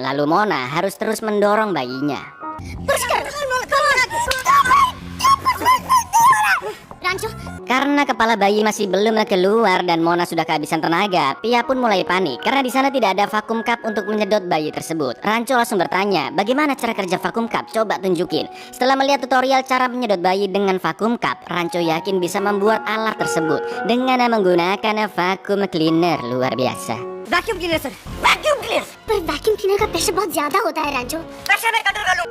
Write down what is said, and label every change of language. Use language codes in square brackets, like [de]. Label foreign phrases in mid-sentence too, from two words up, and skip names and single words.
[id] Lalu Mona harus terus mendorong bayinya. Karena kepala bayi masih belum keluar dan Mona sudah kehabisan tenaga, Pia pun mulai panik karena di sana tidak ada vakum cup untuk menyedot bayi tersebut. Rancho langsung bertanya, bagaimana cara kerja vakum cup? Coba tunjukin. Setelah melihat tutorial cara menyedot bayi dengan vakum cup, Rancho yakin bisa membuat alat tersebut dengan menggunakan [en] vacuum cleaner. [id] Luar biasa. [en] vacuum cleaner sir, vacuum cleaner. [hi] पर [en] vacuum cleaner [hi] का प्रेशर बहुत ज्यादा होता है रैंचो। प्रेशर में कंट्रोल कर लो।